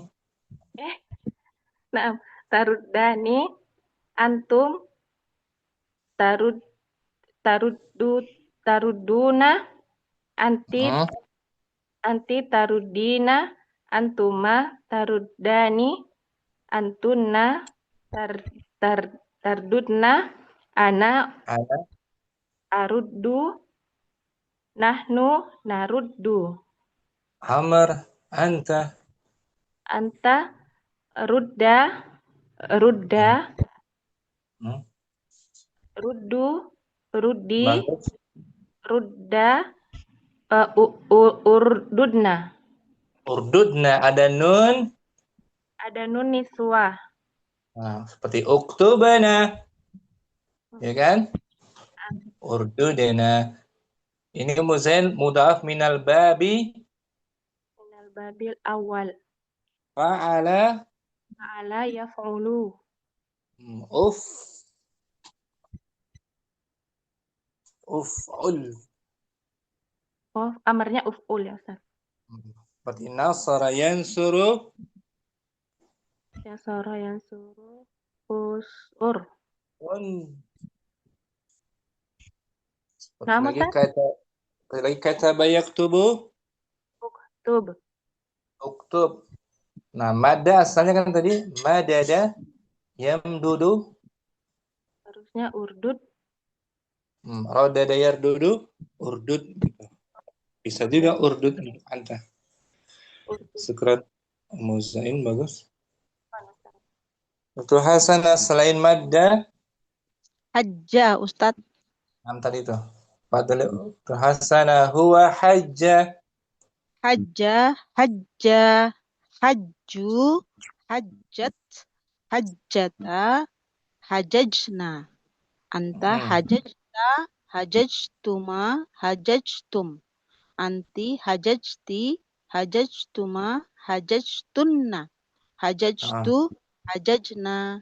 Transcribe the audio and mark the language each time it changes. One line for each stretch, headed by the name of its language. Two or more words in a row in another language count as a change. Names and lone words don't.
Arabic: نعم، تردان أنتم ترد تردون أنت تردين أنتما تردان أنتن تردن أنا أرد نحن نرد أمر، أنت. أنت رد ردوا ردي
Indonesian: Bagus.
Arabic: رد ارددن
Indonesian: Urdudna, ada nun. ada
Arabic: نون نسوة.
Indonesian: Nah, seperti uktubana. Ya kan? Urdudana. Ini kemudian
Arabic: مضاف من الباب. من الباب الأول. Fa'ala. فعل يفعل. أف. افعل.
Indonesian: Oh, amarnya uf'ul ya Ustaz. Seperti
Arabic: نصر ينصر. يسر ينصر أسر.
Indonesian: Seperti lagi kata yaktubu.
Arabic: Uktub. Uktub.
Indonesian: Nah, mada asalnya kan tadi
Arabic: مدد يمدد.
Indonesian: Harusnya urdud.
Arabic: ردد يردد اردد.
Indonesian: Bisa juga urdud untuk anta. Sekrat muzain bagus. Untuk hasanah selain madda
Arabic: Hajja,
Indonesian: Ustadz. tadi itu. Padahal hasanah
Arabic: هو حج. حج، حج، حجوا, حجت، حجتا، حججن. أنت حججت، حججتما، حججتم. أنت حججت، حججتما، حججتن. حججت، حججنا.